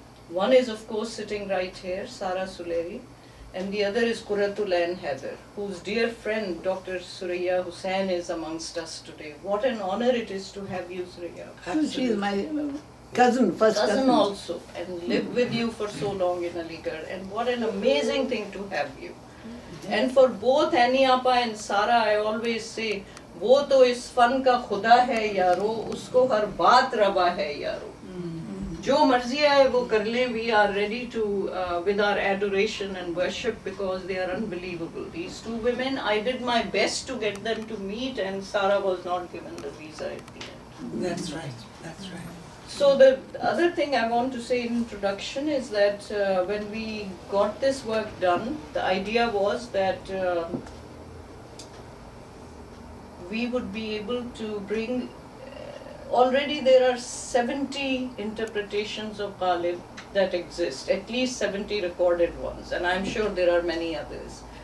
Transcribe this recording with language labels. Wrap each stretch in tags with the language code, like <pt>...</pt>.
<en>One is, of course, sitting right here, Sara Suleri, and the other is Qurratul Ain Haider, whose dear friend, Dr. Suraya Hussain, is amongst us today. What an honor it is to have you, Suraya. She is my cousin, first cousin also, and lived with you for so long in Aligarh, and what an amazing thing to have you. And for both Annie Appa and Sara, I always say,</en> <hi>वो तो इस fun का खुदा है यारो, उसको हर बात रवा है यारो. जो मर्जी है वो कर लें.</hi> <en>We are ready to with our adoration and worship because they are unbelievable. These two women, I did my best to get them to meet, and Sara was not given the visa at the end. That's right. That's right. So the other thing I want to say in introduction is that when we got this work done, the idea was that we would be able to bring, already there are 70 interpretations of Ghalib that exist, at least 70 recorded ones, and I'm sure there are many others.</en>